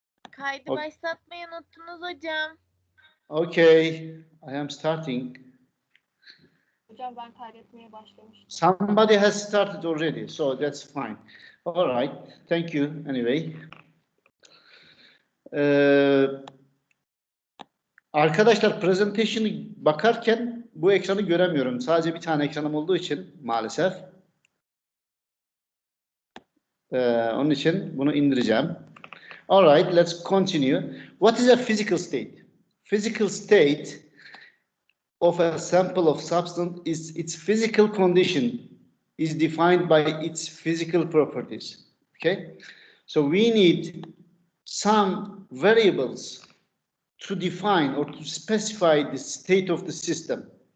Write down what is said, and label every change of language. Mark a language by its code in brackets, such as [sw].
[tr] Kaydı başlatmayı unuttunuz hocam. [en] Okay, I am starting. [tr] Hocam ben kaydetmeye başlamıştım. [en] Somebody has started already, so that's fine. All right, thank you anyway. [tr] Arkadaşlar, presentation'ı bakarken bu ekranı göremiyorum. Sadece bir tane ekranım olduğu için maalesef. Onun için bunu indireceğim. [en] All right, let's continue. What is a physical state? Physical state of a sample of substance is its physical condition is defined by its physical properties. Okay, so we need some variables to define or to specify the state of the system.